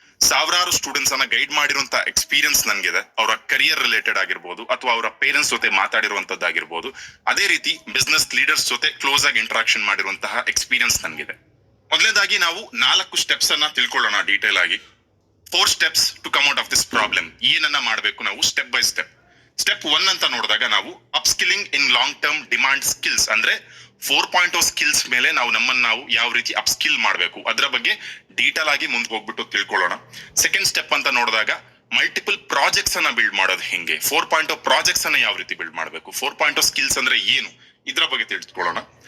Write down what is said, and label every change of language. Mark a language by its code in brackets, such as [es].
[kn] ಸಾವಿರಾರು ಸ್ಟೂಡೆಂಟ್ಸ್ ಅನ್ನ ಗೈಡ್ ಮಾಡಿರುವಂತ ಎಕ್ಸ್ಪೀರಿಯನ್ಸ್ ನನ್ಗಿದೆ. ಅವರ ಕರಿಯರ್ ರಿಲೇಟೆಡ್ ಆಗಿರ್ಬೋದು ಅಥವಾ ಅವರ ಪೇರೆಂಟ್ಸ್ ಜೊತೆ ಮಾತಾಡಿರುವಂತದ್ದಾಗಿರ್ಬೋದು, ಅದೇ ರೀತಿ ಬಿಸ್ನೆಸ್ ಲೀಡರ್ಸ್ ಜೊತೆ ಕ್ಲೋಸ್ ಆಗಿ ಇಂಟ್ರಾಕ್ಷನ್ ಮಾಡಿರುವಂತಹ ಎಕ್ಸ್ಪೀರಿಯನ್ಸ್ ನನ್ಗಿದೆ. ಮೊದಲನೇದಾಗಿ ನಾವು 4 ಸ್ಟೆಪ್ಸ್ ಅನ್ನ ತಿಳ್ಕೊಳ್ಳೋಣ ಡೀಟೇಲ್ ಆಗಿ. [en] 4 steps to come out of this problem. [kn] ಏನನ್ನ ಮಾಡಬೇಕು ನಾವು ಸ್ಟೆಪ್ ಬೈ ಸ್ಟೆಪ್. ಸ್ಟೆಪ್ 1 ಅಂತ ನೋಡಿದಾಗ ನಾವು [en] upskilling in long term demand skills [kn] ಅಂದ್ರೆ 4.0 ಸ್ಕಿಲ್ಸ್ ಮೇಲೆ ನಾವು ಯಾವ ರೀತಿ ಅಪ್ಸ್ಕಿಲ್ ಮಾಡಬೇಕು ಅದರ ಬಗ್ಗೆ ಡೀಟೇಲ್ ಆಗಿ ಮುಂದೆ ಹೋಗ್ಬಿಟ್ಟು ತಿಳ್ಕೊಳ್ಳೋಣ. ಸೆಕೆಂಡ್ ಸ್ಟೆಪ್ ಅಂತ ನೋಡಿದಾಗ ಮಲ್ಟಿಪಲ್ ಪ್ರಾಜೆಕ್ಟ್ಸ್ ಅನ್ನ ಬಿಲ್ಡ್ ಮಾಡೋದು ಹೆಂಗೆ, 4.0 ಪ್ರಾಜೆಕ್ಟ್ಸ್ ಅನ್ನ ಯಾವ ರೀತಿ ಬಿಲ್ಡ್ ಮಾಡಬೇಕು, 4.0 ಸ್ಕಿಲ್ಸ್ ಅಂದ್ರೆ ಏನು ಇದ್ರ ಬಗ್ಗೆ ತಿಳಿದುಕೊಳ್ಳೋಣ.